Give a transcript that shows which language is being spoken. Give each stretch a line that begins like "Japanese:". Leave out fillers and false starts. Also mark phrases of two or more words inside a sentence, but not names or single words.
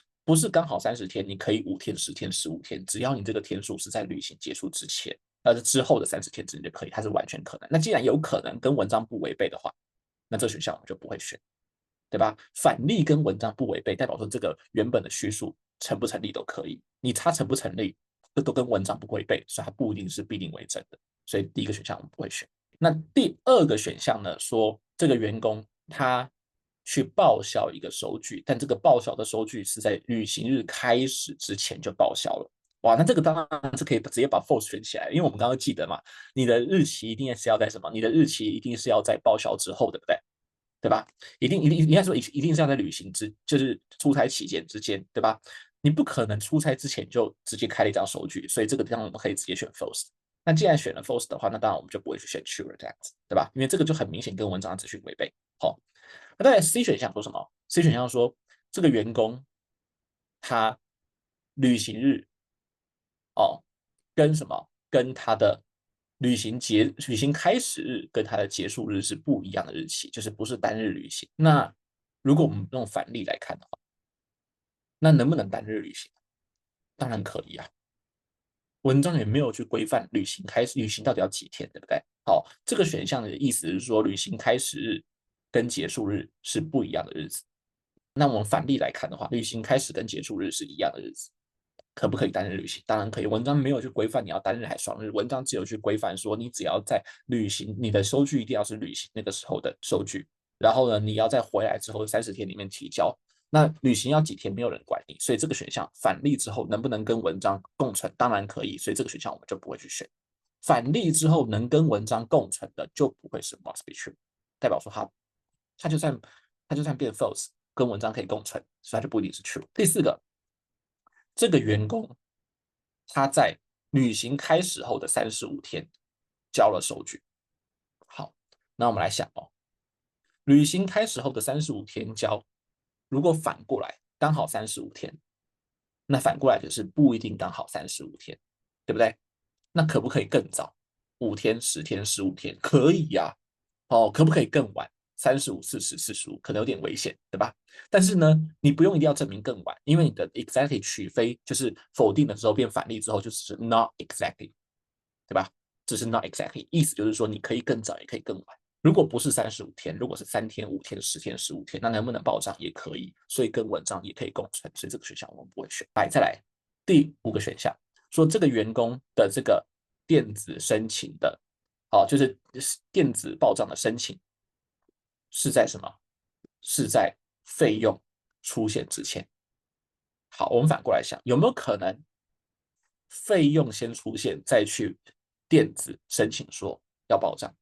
Chinese: 不是剛好30天，你可以5天、10天、15天，只要你這個天數是在旅行結束之前，之後的30天之內就可以，它是完全可能。那既然有可能跟文章不違背的話，那這個選項我們就不會選，對吧？反例跟文章不違背，代表說這個原本的敘述成不成立都可以。你它成不成立，這都跟文章不違背，所以它不一定是必定為真的。所以第一個選項我們不會選。那第二個選項呢，說這個員工他去報銷一個收據，但這個報銷的收據是在旅行日開始之前就報銷了。哇，那這個當然是可以直接把 false 選起來，因為我們剛剛記得嘛，你的日期一定是要在什麼？你的日期一定是要在報銷之後，對不對？對吧？一定应該說一定是要在旅行就是出差期間之間，对吧？你不可能出差之前就直接開了一張收據，所以這個地方我們可以直接選 false。那既然選了 false 的話，那當然我們就不會去選 true 這樣子，對吧？因為這個就很明顯跟文章的資訊違背。好，那再來 C 選項說什麼 ？C 選項說這個員工他旅行日跟什麼？跟他的旅行開始日跟它的結束日是不一樣的日期，就是不是單日旅行。那如果我們用反例來看的話，那能不能單日旅行？當然可以啊。文章也沒有去規範旅行到底要幾天，對不對？好，這個選項的意思是說，旅行開始日跟結束日是不一樣的日子。那我們反例來看的話，旅行開始跟結束日是一樣的日子。可不可以單日旅行？當然可以。文章沒有去規範你要單日還是雙日，文章只有去規範說你只要在旅行，你的收據一定要是旅行那個時候的收據。然後呢，你要在回來之後30天裡面提交。那旅行要幾天，沒有人管你，所以這個選項反例之後能不能跟文章共存？當然可以，所以這個選項我們就不會去選。反例之後能跟文章共存的就不會是
English: must be true，
Chinese: 代表說它就算變 false，跟文章可以共存，所以它就不一定是 true。第四個。這個員工他在旅行開始後的35天交了收據。好，那我們來想哦，旅行開始後的35天交，如果反過來剛好35天，那反過來就是不一定剛好35天，對不對？那可不可以更早？5天、10天、15天可以呀。可不可以更晚？35、40、45可能有點危險，對吧？但是呢，你不用一定要證明更晚，因為你的 exactly 取非就是否定的時候變反例之後就是
English: not exactly，
Chinese: 對吧？這是
English: not exactly，
Chinese: 意思就是說你可以更早也可以更晚。如果不是35天，如果是3天、5天、10天、15天，那能不能報賬也可以，所以跟文章也可以共存，所以這個選項我們不會選。來，再來第5個選項，說這個員工的這個電子申請的，就是電子報賬的申請是在什麼？是在費用出現之前。好，我們反過來想，有沒有可能費用先出現，再去電子申請說要報賬？